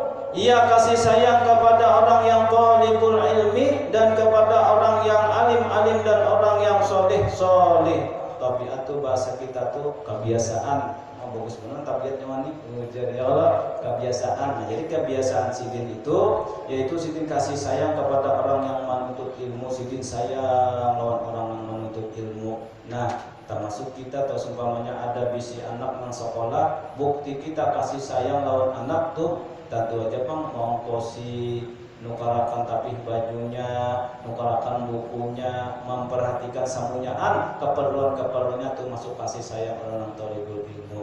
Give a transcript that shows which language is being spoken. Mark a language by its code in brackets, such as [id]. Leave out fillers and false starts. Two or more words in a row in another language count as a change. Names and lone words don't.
[id] ia kasih sayang kepada orang yang [ar] طالب العلم [id] dan kepada orang yang alim-alim dan orang yang soleh-soleh. Tabiat tuh bahasa kita tuh kebiasaan. Bagus benar tabiatnya mani mengujar ya Allah kebiasaan. [bjn] Nah, jadi kebiasaan sidin itu yaitu sidin kasih sayang kepada orang yang menuntut ilmu, sidin sayang lawan orang yang menuntut ilmu. Nah, termasuk kita atau seumpamanya ada bisi anak nang sekolah, bukti kita kasih sayang lawan anak tuh tentu aja pang mengongkosi nukarakan tapih bajunya, nukarakan bukunya, memperhatikan samunyaan keperluan-keperluannya tuh masuk kasih sayang orang [ar] طالب العلم.